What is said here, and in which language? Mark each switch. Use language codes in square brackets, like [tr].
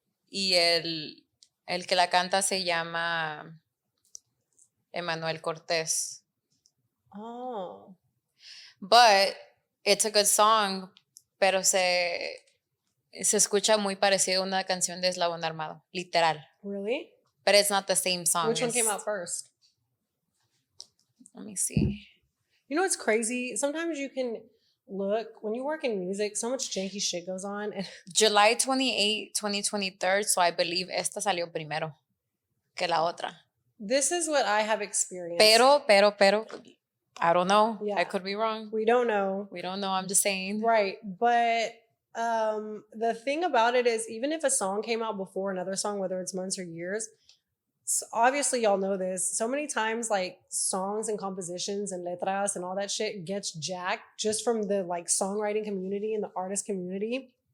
[es] Y el que la canta se llama Emanuel Cortés. [en] Oh. But it's a good song, [es] pero se escucha muy parecido a una canción de Eslabón Armado, literal. [en] Really? But it's not the same song. Which one came out first? Let me see. You know what's crazy? Sometimes you can look, when you work in music, so much janky shit goes on. And July 28, 2023, so I believe [es] esta salió primero que la otra. [en] This is what I have experienced. Pero, I don't know. Yeah. I could be wrong. We don't know. I'm just saying. Right. But the thing about it is, even if a song came out before another song, whether it's months or years, obviously y'all know this, so many times like songs and compositions and letras and all that shit gets jacked just from the like songwriting community and the artist community.